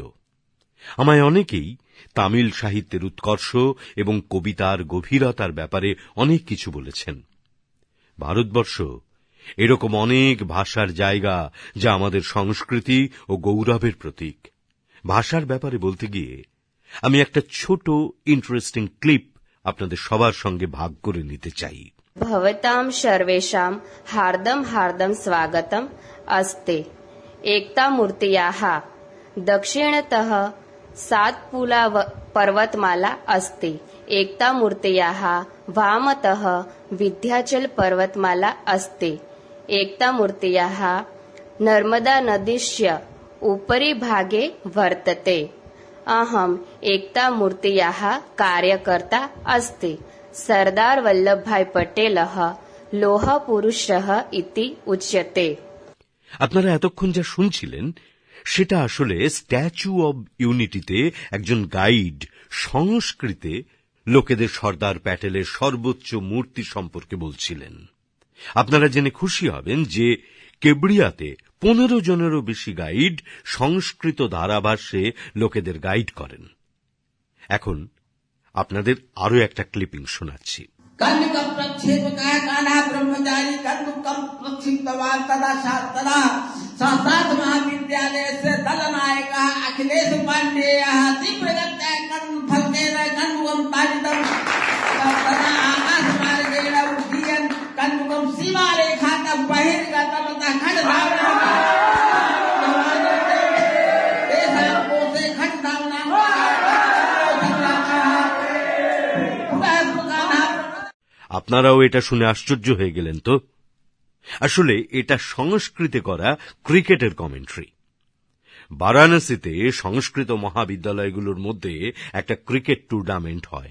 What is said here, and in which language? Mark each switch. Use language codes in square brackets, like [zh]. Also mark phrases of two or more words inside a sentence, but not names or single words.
[bn] আমায় অনেকেই তামিল সাহিত্যের উৎকর্ষ এবং কবিতার গভীরতার ব্যাপারে অনেক কিছু বলেছেন। ভারতবর্ষ এরকম অনেক ভাষার জায়গা, যা আমাদের সংস্কৃতি ও গৌরবের প্রতীক। ভাষার ব্যাপারে বলতে গিয়ে আমি একটা ছোট ইন্টারেস্টিং ক্লিপ আপনাদের সবার সঙ্গে ভাগ করে নিতে চাই। [sa] भवतां सर्वेषां हार्दं हार्दं स्वागतम् अस्ति। एकता मूर्त्याः दक्षिणतः सातपुला पर्वतमाला अस्ति। एकता मूर्त्याः वामतः विन्ध्याचल पर्वतमाला अस्ति। एकता मूर्त्याः नर्मदा नदीस्य उपरि भागे वर्तते। अहम् एकता मूर्त्याः कार्यकर्ता अस्ति। सरदार वल्लभभाई पटेलः लोह पुरुषः इति उच्यते। [bn] আপনারা এতক্ষণ যা শুনছিলেন সেটা আসলে স্ট্যাচু অব ইউনিটিতে একজন গাইড সংস্কৃতে লোকেদের সর্দার প্যাটেলের সর্বোচ্চ মূর্তি সম্পর্কে বলছিলেন। আপনারা জেনে খুশি হবেন যে কেবড়িয়াতে 15 জনেরও বেশি গাইড সংস্কৃত ধারাভাষ্যে লোকেদের গাইড করেন। এখন আপনাদের আরো একটা ক্লিপিং শোনাচ্ছি। [sa] कन्निकं प्रक्षेपकाय कान्हा ब्रह्मचारी कन्दुकं प्रक्षिप्तवान् तदा साक्षात् महाविद्यालय से दलनायकः अखिलेश पाण्डेयः तीव्रगत्या कर्मफलकेन कन्दुकं ताडितं तदा आकाशमार्गेण उड्डीयन् कन्दुकं सीमारेखातः बहिर्गतं ततः खड्गधावनं तेषां कोशे खड्गधावनं [bn] আপনারাও এটা শুনে আশ্চর্য হয়ে গেলেন তো? আসলে এটা সংস্কৃতে করা ক্রিকেটের কমেন্ট্রি। বারাণসীতে সংস্কৃত মহাবিদ্যালয়গুলোর মধ্যে একটা ক্রিকেট টুর্নামেন্ট হয়।